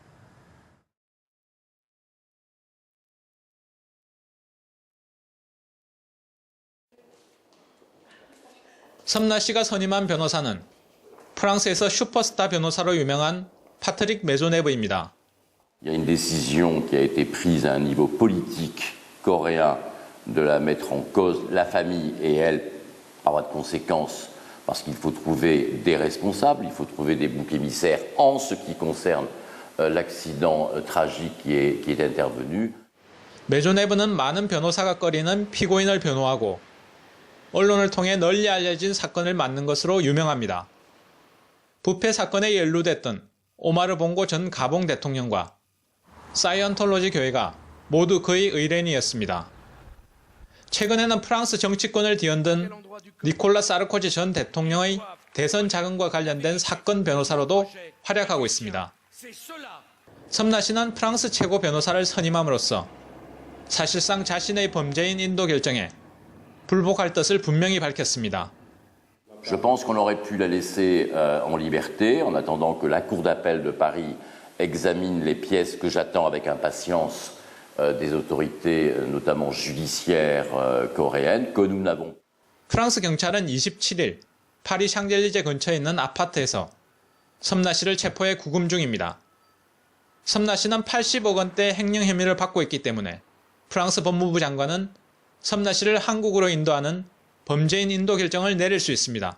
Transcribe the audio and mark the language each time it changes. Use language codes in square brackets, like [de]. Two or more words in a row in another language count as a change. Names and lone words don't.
[ko] 섬나 씨가 선임한 변호사는 프랑스에서 슈퍼스타 변호사로 유명한 파트릭 메조네브입니다. [fr] Il y a une décision qui a été prise à un niveau politique coréen de la mettre en cause, la famille et elle, par voie de conséquence, parce qu'il faut trouver des responsables, il faut trouver des boucs émissaires en ce qui concerne l'accident tragique qui est intervenu. [ko] 메조네브는 많은 변호사가 꺼리는 피고인을 변호하고 언론을 통해 널리 알려진 사건을 맡는 것으로 유명합니다. 부패 사건에 연루됐던 오마르 봉고 전 가봉 대통령과 사이언톨로지 교회가 모두 그의 의뢰인이었습니다. 최근에는 프랑스 정치권을 뒤흔든 니콜라 사르코지 전 대통령의 대선 자금과 관련된 사건 변호사로도 활약하고 있습니다. 섬나 씨는 프랑스 최고 변호사를 선임함으로써 사실상 자신의 범죄인 인도 결정에 불복할 뜻을 분명히 밝혔습니다. [fr] Je pense qu'on aurait pu la laisser en liberté en attendant que la Cour d'appel de Paris examine les pièces que j'attends avec impatience des autorités, notamment judiciaires coréennes, que nous n'avons. [ko] 프랑스 경찰은 27일 파리 샹젤리제 근처에 있는 아파트에서 섬나 씨를 체포해 구금 중입니다. 섬나 씨는 80억 원대 횡령 혐의를 받고 있기 때문에 프랑스 법무부 장관은 섬나 씨를 한국으로 인도하는 범죄인 인도 결정을 내릴 수 있습니다.